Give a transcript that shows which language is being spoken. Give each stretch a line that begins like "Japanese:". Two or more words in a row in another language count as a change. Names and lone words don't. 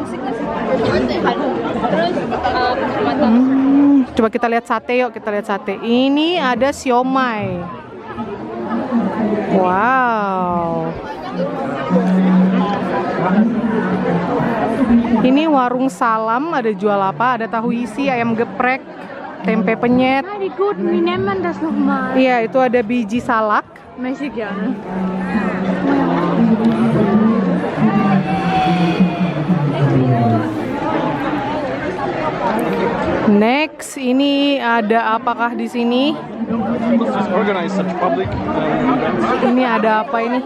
Indonesian: Coba kita lihat sate, yuk kita lihat sate. Ini ada siomay. Wow. Ini warung Salam, ada jual apa? Ada tahu isi, ayam geprek, tempe penyet.
German: Wie gut, wie nennt man das nochmal?
Indonesian: Iya, itu ada biji salak.
German: Mäßig ja, ne?
Indonesian: Next, ini ada apakah di sini? Ini ada apa ini?